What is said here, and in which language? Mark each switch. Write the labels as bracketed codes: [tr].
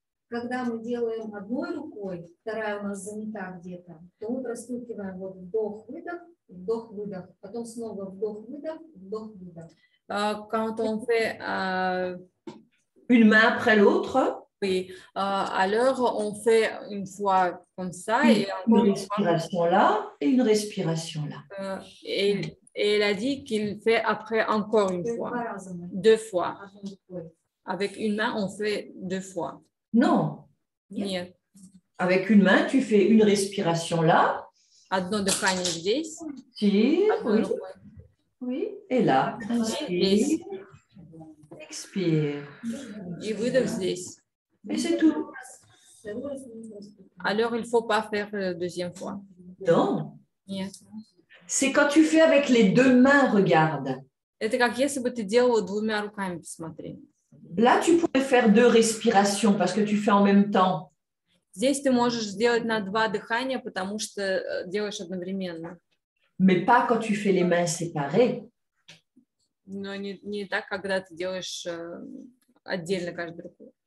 [ru] Когда мы делаем одной рукой, вторая у нас занята где-то, то мы простукиваем вот вдох-выдох, потом снова вдох-выдох, вдох-выдох. [fr] Quand on fait une main après l'autre. Oui, alors on fait une fois comme ça et une respiration là et une respiration là. Et elle a dit qu'il fait après encore une fois, deux fois. Avec une main, on fait deux fois. Non. [ru] Нет. [fr] Avec une main, tu fais une respiration là. [ru] Одно дыхание здесь. [fr] Oui. Oui. Et là. Inspire. Expire. [ru] И выдох здесь. [fr] Et c'est tout. Alors, il ne faut pas faire la deuxième fois. Non. [ru] Нет. [fr] C'est quand tu fais avec les deux mains, regarde. [ru] Это как если бы ты делала двумя руками, посмотри. [fr] Là, tu pourrais faire deux respirations parce que tu fais en même temps. [ru] Здесь ты можешь сделать на два дыхания, потому что делаешь одновременно. [fr] Mais pas quand tu fais les mains séparées. [ru] Но не так, когда ты делаешь отдельно каждую руку.